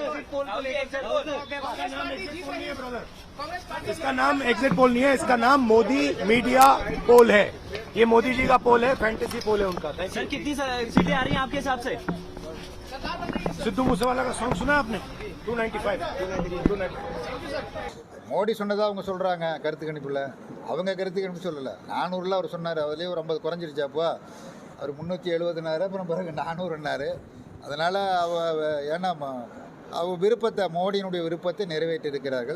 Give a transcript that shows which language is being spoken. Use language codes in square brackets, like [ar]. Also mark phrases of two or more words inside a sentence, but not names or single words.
[hi] पोल को लेकर इसका नाम [en] exit poll [hi] नहीं है, इसका नाम मोदी [en] media poll [hi] है। ये मोदी जी का पोल है, [en] fantasy poll [hi] है उनका। सर कितनी सीटें आ रही हैं आपके हिसाब से? सिद्धू मूसेवाला का सॉन्ग सुना आपने? 295 [ta] மோடி சொன்னதாக அவங்க சொல்கிறாங்க கருத்து கணிப்பில். அவங்க கருத்து கணிப்பு சொல்லலை. 400ல் அவர் சொன்னார், அதுலேயே ஒரு 50 குறைஞ்சிருச்சாப்போ. அவர் 370னாரு, அப்புறம் பிறகு 400ன்னாரு. அதனால் ஏன்னா விருப்பத்தை, மோடியினுடைய விருப்பத்தை நிறைவேற்றியிருக்கிறார்கள்.